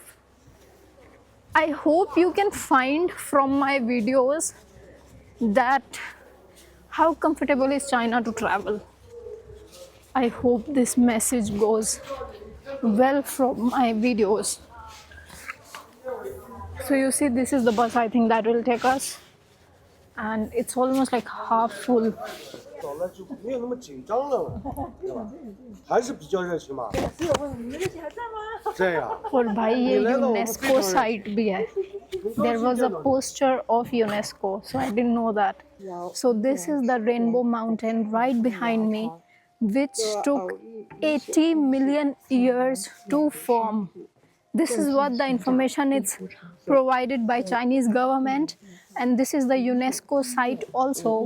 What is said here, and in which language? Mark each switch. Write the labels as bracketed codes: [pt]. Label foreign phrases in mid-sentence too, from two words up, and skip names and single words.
[en] I hope you can find from my videos that how comfortable is China to travel. I hope this message goes well from my videos. So you see, this is the bus I think that will take us, and it's almost like half full. [zh] 走了就没有那么紧张了嘛，对吧？还是比较热情嘛。这样。 [hi] और भाई ये UNESCO site भी है. [en] There was a poster of UNESCO, so I didn't know that. So this is the Rainbow Mountain right behind me, which took 80 million years to form. This is what the information is provided by Chinese government, and this is the UNESCO site also.